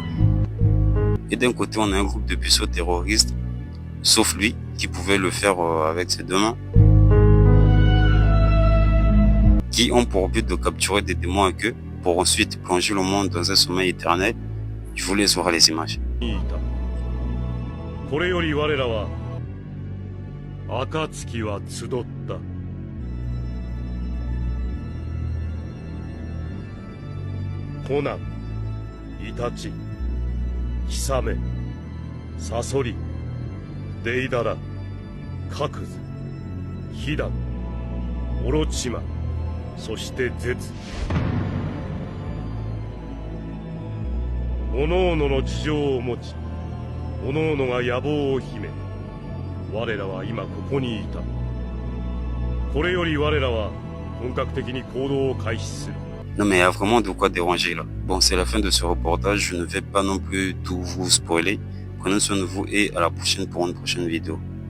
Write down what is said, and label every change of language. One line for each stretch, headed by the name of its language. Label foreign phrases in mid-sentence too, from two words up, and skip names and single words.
French: Et d'un côté, on a un groupe de puceaux terroristes, sauf lui, qui pouvait le faire avec ses deux mains, qui ont pour but de capturer des démons à queue pour ensuite plonger le monde dans un sommeil éternel. Je vous laisse voir les images.
Japanese: これより我らは暁は集った。コナン、イタチ、キサメ、サソリ、デイダラ、カクズ、ヒダン、オロチマ、そしてゼツ。各々の事情を持ち、各々が野望を秘め、我らは今ここにいた。これより我らは本格的に行動を開始する。
French: Non mais il y a vraiment de quoi déranger là. Bon, c'est la fin de ce reportage, je ne vais pas non plus tout vous spoiler. Prenez soin de vous et à la prochaine pour une prochaine vidéo.